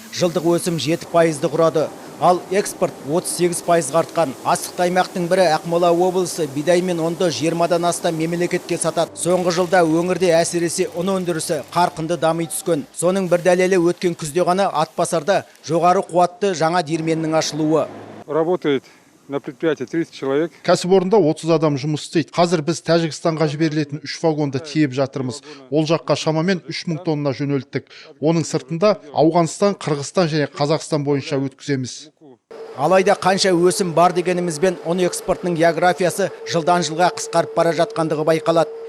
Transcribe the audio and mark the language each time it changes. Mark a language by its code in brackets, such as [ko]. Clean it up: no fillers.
[kk] Жылдық өсім 7%-ді құрады. Ал экспорт 38%-ға артқан. Астықты аймақтың бірі Ақмола облысы бидай мен ұнды 20-дан астам мемлекетке сатады. Соңғы жылда өңірде әсіресе ұн өндірісі қарқынды дами түскен. Соның бір дәлелі өткен күзде ғана Атбасарда жоғары қуатты жаңа диірменнің ашылуы. [ru] Работает на предприятии 30 человек. [kk] Кәсіпорында 30 адам жұмыс істейді. Қазір біз Тәжікстанға жіберілетін 3 вагонды тиеп жатырмыз. Ол жаққа шамамен 3000 тонна жөнелттік. Оның сыртында Ауғанстан, Қырғызстан және Қазақстан бойынша өткіземіз. Алайда қанша өсім бар дегенімізбен ұн экспортының географиясы жылдан жылға қысқарып бара жатқандығы байқалады.